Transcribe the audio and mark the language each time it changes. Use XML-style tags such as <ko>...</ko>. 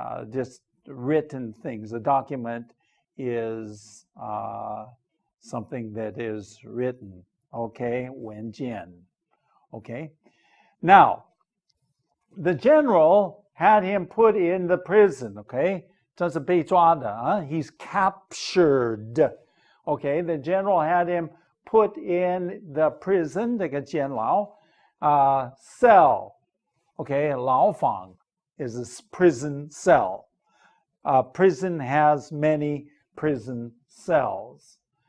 <en>Just written things. A document is something that is written. Okay, 文件.Okay. Now, the general had him put in the prison, okay?</en> <zh>这是被抓的,</zh> <en>He's captured. Okay, the general had him put in the prison,</en> <zh>这个监牢,</zh> <en>cell. Okay, 牢房 is a prison cell. Prison has many prison cells.</en>